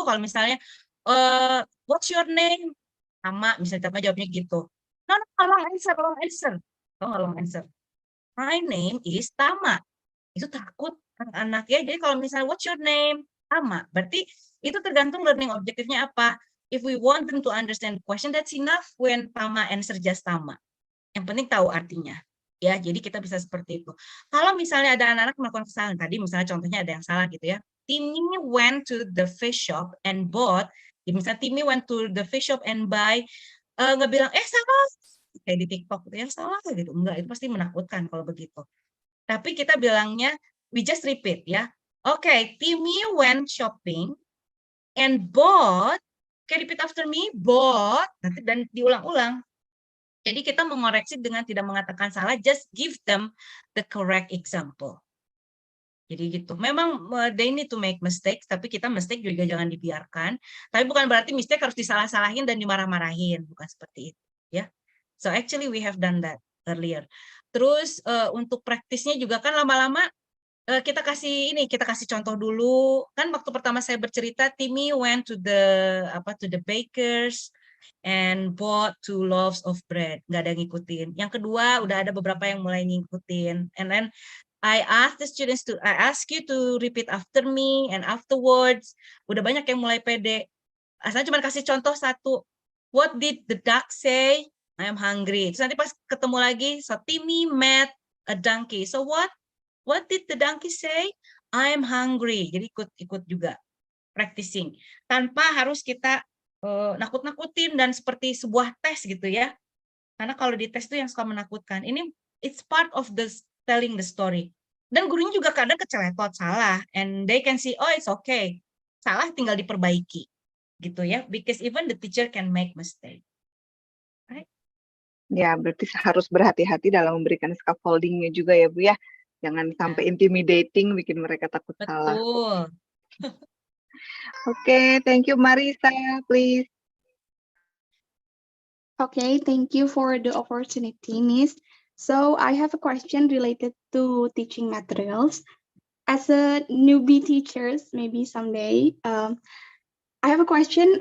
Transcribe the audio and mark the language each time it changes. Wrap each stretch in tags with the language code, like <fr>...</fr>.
<en>Kalau misalnya, what's your name?</en> <id>Sama, misalnya tiba jawabnya gitu.</id> <en>No, wrong answer. Wrong answer. My name is Tama.</en> <id>Itu takut anak-anak ya. Jadi kalau misalnya</id> <en>what's your name?</en> <id>Tama. Berarti itu tergantung learning objektifnya apa.</id> <en>If we want them to understand the question, that's enough when Tama answer just Tama.</en> <id>Yang penting tahu artinya. Ya, jadi kita bisa seperti itu. Kalau misalnya ada anak-anak melakukan kesalahan, tadi misalnya contohnya ada yang salah gitu ya.</id> <en>Timmy went to the fish shop and bought, misalnya Timmy went to the fish shop and buy,</en> <id>nggak bilang, salah, kayak di TikTok gitu, yang salah gitu. Enggak, itu pasti menakutkan kalau begitu. Tapi kita bilangnya,</id> <en>we just repeat</en> <id>ya.</id> <en>Oke, Timmy went shopping and bought, repeat after me, bought,</en> <id>nanti dan diulang-ulang. Jadi kita mengoreksi dengan tidak mengatakan salah,</id> <en>just give them the correct example.</en> <id>Jadi gitu. Memang</id> <en>they need to make mistakes,</en> <id>tapi kita mistake juga jangan dibiarkan. Tapi bukan berarti mistake harus disalah-salahin dan dimarah-marahin, bukan seperti itu, ya.</id> <en>So actually we have done that earlier.</en> <id>Terus untuk praktisnya juga kan lama-lama kita kasih contoh dulu. Kan waktu pertama saya bercerita,</id> <en>Timmy went to the bakers and bought 2 loaves of bread.</en> <id>Nggak ada yang ngikutin. Yang kedua, udah ada beberapa yang mulai ngikutin.</id> <en>And then I ask you to repeat after me, and afterwards,</en> <id>udah banyak yang mulai pede. Asalnya cuma kasih contoh satu.</id> <en>What did the duck say? I am hungry.</en> <id>Terus nanti pas ketemu lagi,</id> <en>so Timmy met a donkey. So what did the donkey say? I am hungry.</en> <id>Jadi ikut juga</id> <en>practicing.</en> <id>Tanpa harus kita nakut-nakutin dan seperti sebuah tes gitu ya. Karena kalau di tes itu yang suka menakutkan.</id> <en>Ini it's part of the telling the story.</en> <id>Dan gurunya juga kadang keceletot salah,</id> <en>and they can see, oh it's okay.</en> <id>Salah tinggal diperbaiki. Gitu ya.</id> <en>Because even the teacher can make mistake. Right?</en> <id>Ya, berarti harus berhati-hati dalam memberikan scaffoldingnya juga ya Bu ya. Jangan sampai intimidating bikin mereka takut salah. Betul.</id> <en>Okay, thank you Marisa, please. Okay, thank you for the opportunity, Miss. So I have a question related to teaching materials. As a newbie teachers, maybe someday, I have a question.</en>